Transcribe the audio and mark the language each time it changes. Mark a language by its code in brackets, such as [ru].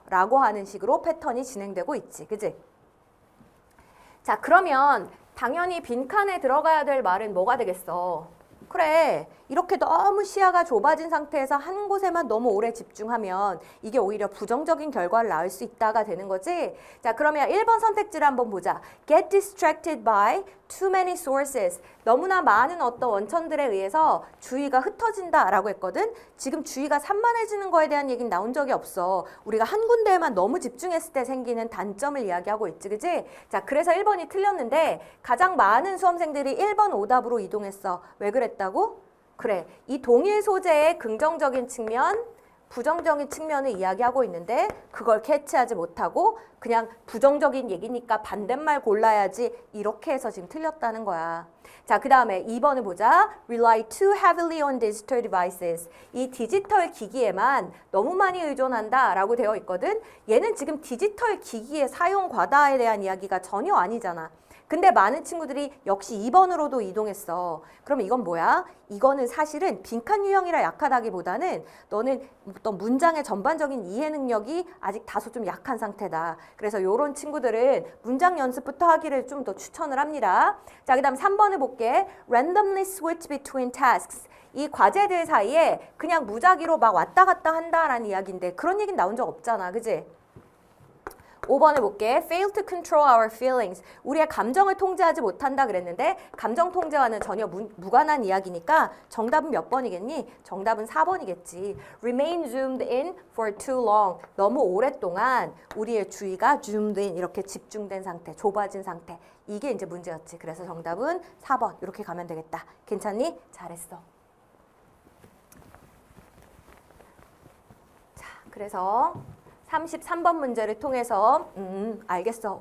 [ko] 라고 하는 식으로 패턴이 진행되고 있지. 그지? 자, 그러면 당연히 빈칸에 들어가야 될 말은 뭐가 되겠어? 그래, 이렇게 너무 시야가 좁아진 상태에서 한 곳에만 너무 오래 집중하면 이게 오히려 부정적인 결과를 낳을 수 있다가 되는 거지. 자, 그러면 1번 선택지를 한번 보자. [en] Get distracted by too many sources. [ko] 너무나 많은 어떤 원천들에 의해서 주의가 흩어진다 라고 했거든. 지금 주의가 산만해지는 거에 대한 얘기는 나온 적이 없어. 우리가 한 군데에만 너무 집중했을 때 생기는 단점을 이야기하고 있지, 그지? 자, 그래서 1번이 틀렸는데 가장 많은 수험생들이 1번 오답으로 이동했어. 왜 그랬다고? 그래, 이 동일 소재의 긍정적인 측면, 부정적인 측면을 이야기하고 있는데 그걸 캐치하지 못하고 그냥 부정적인 얘기니까 반대말 골라야지 이렇게 해서 지금 틀렸다는 거야. 자, 그 다음에 2번을 보자. [en] Rely too heavily on digital devices. [ko] 이 디지털 기기에만 너무 많이 의존한다 라고 되어 있거든. 얘는 지금 디지털 기기의 사용 과다에 대한 이야기가 전혀 아니잖아. 근데 많은 친구들이 역시 2번으로도 이동했어. 그럼 이건 뭐야? 이거는 사실은 빈칸 유형이라 약하다기보다는 너는 어떤 문장의 전반적인 이해 능력이 아직 다소 좀 약한 상태다. 그래서 이런 친구들은 문장 연습부터 하기를 좀 더 추천을 합니다. 자, 그 다음 3번을 볼게. [en] Randomly switch between tasks. [ko] 이 과제들 사이에 그냥 무작위로 막 왔다 갔다 한다라는 이야기인데 그런 얘기는 나온 적 없잖아. 그지? 5번을 볼게. [en] Fail to control our feelings. [ko] 우리의 감정을 통제하지 못한다 그랬는데 감정 통제와는 전혀 무관한 이야기니까 정답은 몇 번이겠니? 정답은 4번이겠지. [en] Remain zoomed in for too long. [ko] 너무 오랫동안 우리의 주의가 zoomed in 이렇게 집중된 상태, 좁아진 상태. 이게 이제 문제였지. 그래서 정답은 4번 이렇게 가면 되겠다. 괜찮니? 잘했어. 자, 그래서 33번 문제를 통해서 알겠어.